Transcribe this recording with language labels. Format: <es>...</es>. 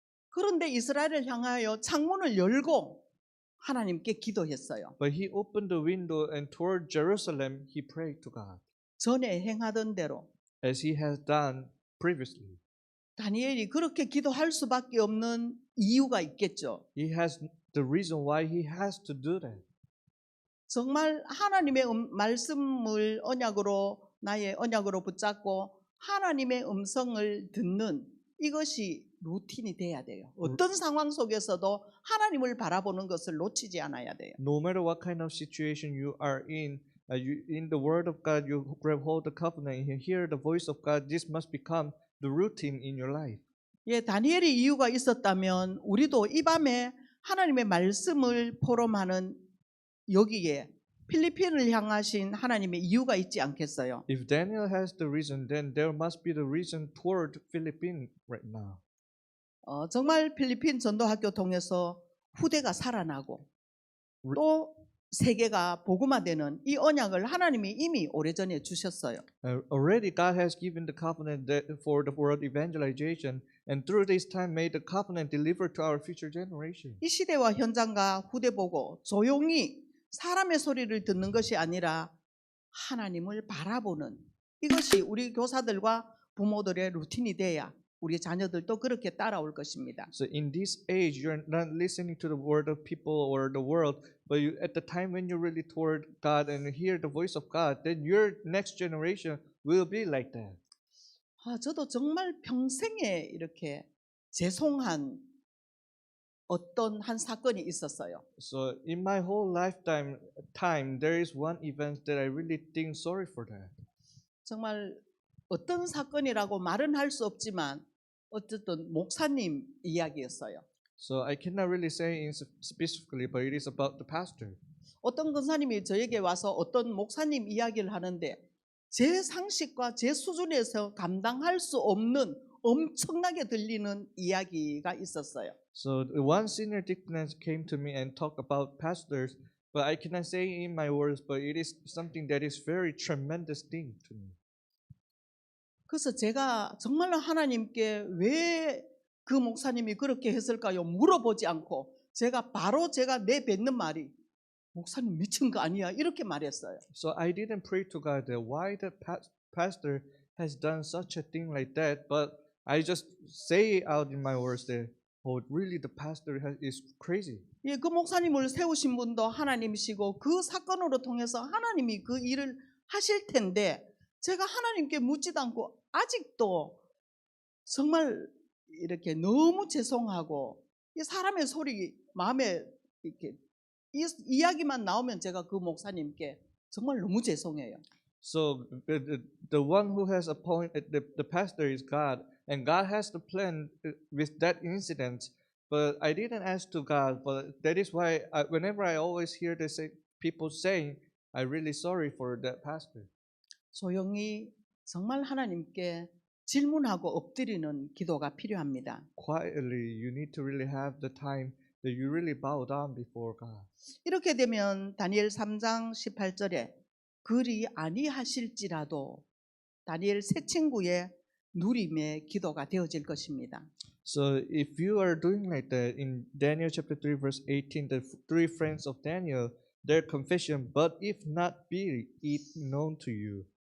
<ko>그런데 이스라엘을 향하여 창문을 열고 하나님께 기도했어요.</ko> <en>But He opened the window and toward Jerusalem He prayed to God,</en> <ko>전에 행하던 대로.</ko> <en>as He has done previously.</en> <ko>다니엘이 그렇게 기도할 수밖에 없는 이유가 있겠죠.</ko> <en>He has the reason why he has to do that.</en> <ko>정말 하나님의 말씀을 나의 언약으로 붙잡고 하나님의 음성을 듣는 이것이 루틴이 돼야 돼요. 어떤 상황 속에서도 하나님을 바라보는 것을 놓치지 않아야 돼요.</ko> <en>No matter what kind of situation you are in the Word of God, you grab hold the covenant, you hear the voice of God. This must become the routine in your life.</en> <ko>예, 다니엘이 이유가 있었다면 우리도 이 밤에 하나님의 말씀을 포럼하는 여기에 필리핀을 향하신 하나님의 이유가 있지 않겠어요?</ko> <en>If Daniel has the reason, then there must be the reason toward Philippines right now.</en> <ko>정말 필리핀 전도학교 통해서 후대가 살아나고 또 세계가 복음화되는 이 언약을 하나님이 이미 오래전에 주셨어요.</ko> <en>Already God has given the covenant for the world evangelization, and through this time made the covenant delivered to our future generation.</en> <ko>이 시대와 현장과 후대 보고 조용히 사람의 소리를 듣는 것이 아니라 하나님을 바라보는 이것이 우리 교사들과 부모들의 루틴이 돼야 우리 자녀들도 그렇게 따라올 것입니다.</ko> <en>So in this age, you're not listening to the word of people or the world, but at the time when you're really toward God and hear the voice of God, then your next generation will be like that.</en> <ko>저도 정말 평생에 이렇게 죄송한 어떤 한 사건이 있었어요.</ko> <en>So in my whole lifetime, there is one event that I really think sorry for that.</en> <ko>정말 어떤 사건이라고 말은 할 수 없지만 어쨌든 목사님 이야기였어요.</ko> <en>So I cannot really say specifically, but it is about the pastor.</en> <ko>어떤 권사님이 저에게 와서 어떤 목사님 이야기를 하는데 제 상식과 제 수준에서 감당할 수 없는 엄청나게 들리는 이야기가 있었어요.</ko> <en>So one senior deaconess came to me and talked about pastors, but I cannot say in my words, but it is something that is very tremendous thing to me.</en> <ko>그래서 제가 정말로 하나님께 왜 그 목사님이 그렇게 했을까요? 물어보지 않고 제가 내뱉는 말이 목사님 미친 거 아니야? 이렇게 말했어요.</ko> <en>So I didn't pray to God that why the pastor has done such a thing like that, but I just say out in my words that, oh, really the pastor is crazy.</en> <ko>예, 그 목사님을 세우신 분도 하나님이시고 그 사건으로 통해서 하나님이 그 일을 하실 텐데 제가 하나님께 묻지도 않고 아직도 정말 이렇게 너무 죄송하고 이 사람의 소리 마음에 이렇게 이야기만 나오면 제가 그 목사님께 정말 너무 죄송해요.</ko> <en>So the one who has appointed the pastor is God, and God has the plan with that incident. But I didn't ask to God, but that is why whenever I always hear people saying, I'm really sorry for that pastor.</en> <ko>조용히 정말 하나님께 질문하고 엎드리는 기도가 필요합니다.</ko> <en>Quietly, you need to really have the time that you really bow down before God.</en> <ko>이렇게 되면 다니엘 3장 18절에 그리 아니하실지라도 다니엘 세 친구의 누림의 기도가 되어질 것입니다.</ko> <en>So if you are doing like that in Daniel chapter 3 verse 18, the three friends of Daniel, their confession, but if not be it known to you.</en>